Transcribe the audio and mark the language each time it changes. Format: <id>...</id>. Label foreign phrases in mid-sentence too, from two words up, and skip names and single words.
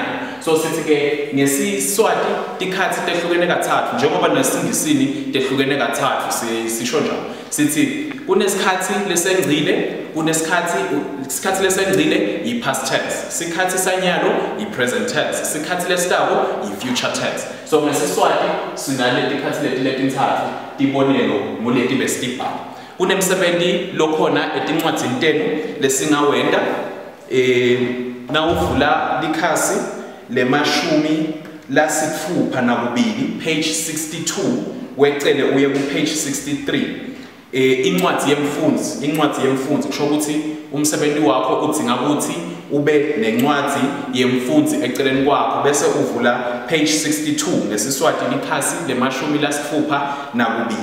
<ss>So sithi ke ngesiswati tikhathi tehlukene kathathu njengoba nasingisini tehlukene kathathu sisho njalo. Sithi kunesikhathi lesengcile, isikhathi lesengcile i-</ss> <en>past tense,</en> <ss>isikhathi sanyalo i-</ss> <en>present tense,</en> <ss>isikhathi lesitako i-</ss> <en>future tense.</en> <ss>So ngesiswati sinale tikhathi letintathu tibonelo ngoleti besitibhala. Kunemsebenzi lokhona etincwadzini tenu lesingawenda nawuvula likhasi lemashumi lasitfupha nakubili page 62 wecele uye ku page 63 incwadzi yemfundzi kusho ukuthi umsebenzi wakho udzinga ukuthi ube nencwadzi yemfundzi eceleni kwakho bese uvula page 62 ngesiswati likhasi lemashumi lasitfupha nakubili.</ss>